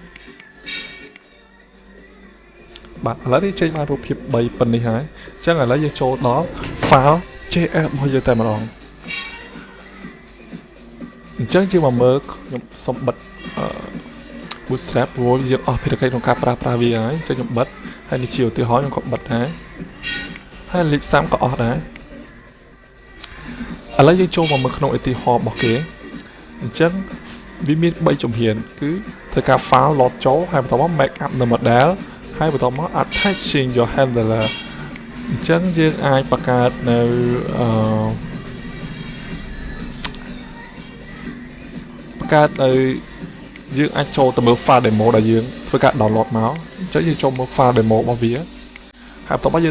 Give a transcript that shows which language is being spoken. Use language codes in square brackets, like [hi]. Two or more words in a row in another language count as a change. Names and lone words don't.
[km] បាទឥឡូវនេះចេញមករូបភាព3ប៉ុណ្នេះហើយអញ្ចឹងឥឡូវយើងចូលដល់ [en] file JS [km] របស់យើងតែម្ដងអញ្ចឹងយើងមកមើលខ្ញុំសុំបិទBootstrap ព្រោះយើងអស់ភារកិច្ចក្នុងការប្រើប្រាស់វាហើយអញ្ចឹងខ្ញុំបិទហើយនេះជាឧទាហរណ៍ខ្ញុំក៏បិទដែរហើយលេខ30ក៏អស់ដែរ ឥឡូវយើងចូលមកមើលក្នុងឧទាហរណ៍របស់គេអញ្ចឹងវាមាន3ជំហានគឺធ្វើការ [en] file load [km] ចូលហើយបន្តមក [en] make up [km] នៅ model ហើយបន្តមក [en] attaching your handler [km] អញ្ចឹងយើងអាចបង្កើតនៅ បង្កើតនៅយើងអាចចូលទៅមើល [en] file demo [km] ដែលយើងធ្វើការ download មកអញ្ចឹងយើងចូលមើល [en] file demo [km] របស់វាហើយបន្តមកយើង